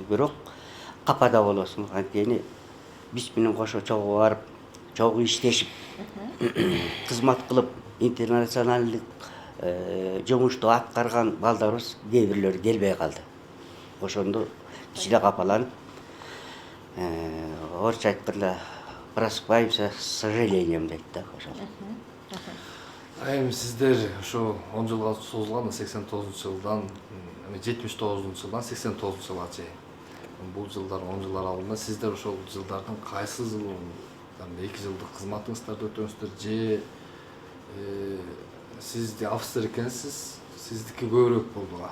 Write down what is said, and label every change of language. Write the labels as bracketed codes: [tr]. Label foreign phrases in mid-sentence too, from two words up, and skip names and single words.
[ky] Бирок капада болосуң, анткени биз менен кошо чогуу барып, чогуу иштешип, кызмат кылып, интернационалдык жумушту аткарган балдарыбыз кээ бирлери келбей калды. Ошондо кичине капаланып, орусча айтканда [ru] просыпаемся с сожалением [ky] дейт да ошол. Эми сиздер ушу 10 жылга созулган 89-жылдан 79-жылдан 89-жылга чейин. Бул жылдар 10 жыл аралыгында сиздер ошол жылдардын кайсы жылын 2 жылдык кызматыңыздарды өтөңүздөр же сиз офицер экенсиз, сиздики көбүрөөк болдуга?